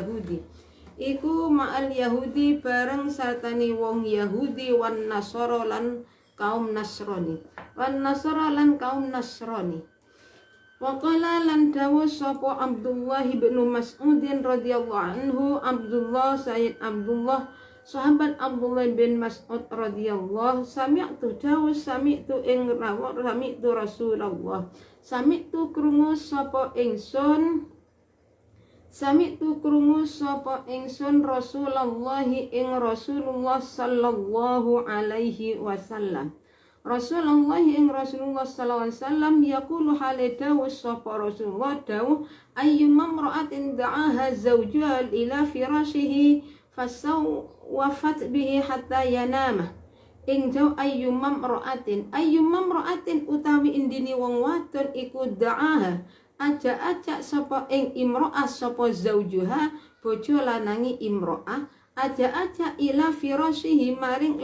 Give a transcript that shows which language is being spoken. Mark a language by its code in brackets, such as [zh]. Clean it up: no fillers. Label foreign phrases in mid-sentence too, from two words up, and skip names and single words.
[ar] يهودي والنصارى [jv] lan kaum nasrani [ar] وقال [jv] lan dawu sapa Abdullah bin Mas'udin [ar] رضي الله عنه [jv] sahabat Abdullah bin Mas'ud [ar] رضي الله سمعت [jv] Rasulullah sami'tu krungu sapa ingsun Rasulullah ing Rasulullah [ar] صلى الله عليه وسلم yaqulu [jv] hale dawu sapa [ar] Rasulullah dawu أيما امرأة دعاها زوجها إلى فراشه فسوفت به حتى ينام [jv] ing jaw [ar] أيما امرأة [jv] utawi indini wong wadon iku da'aha aja sapa ing imro'ah sapa zawjuha bojo lanangi imro'ah aja [ar] إلى فراشه [jv] maring